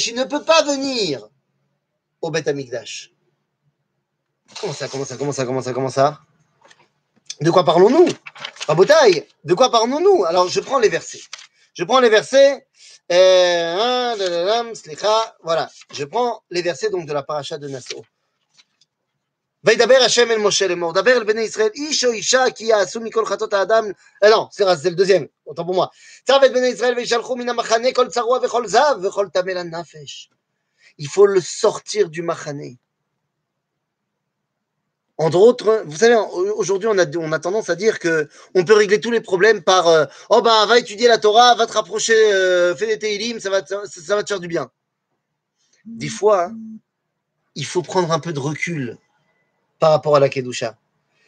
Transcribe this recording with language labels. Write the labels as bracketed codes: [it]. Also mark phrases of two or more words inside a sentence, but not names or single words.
[fr] Il ne peut pas venir au Beth Amikdash. Comment ça? De quoi parlons-nous? Rabotai, de quoi parlons-nous? Alors, je prends les versets. Voilà. Je prends les versets donc de la paracha de Nassau. [he] וידבר השם אל משה לאמור, דבר אל בני ישראל, איש או אישה כי יעשו מכל חטאות האדם, [fr] non, c'est le deuxième, autant pour moi. [he] צו את בני ישראל וישלחו מן המחנה כל צרוע וכל זב וכל טמא לנפש. [fr] Il faut le sortir du machane. Entre autres, vous savez, aujourd'hui, on a tendance à dire que on peut régler tous les problèmes par oh ben, va étudier la Torah, va te rapprocher, fais des Tehillim, ça va te faire du bien. Des fois, hein, il faut prendre un peu de recul par rapport à la Kedusha.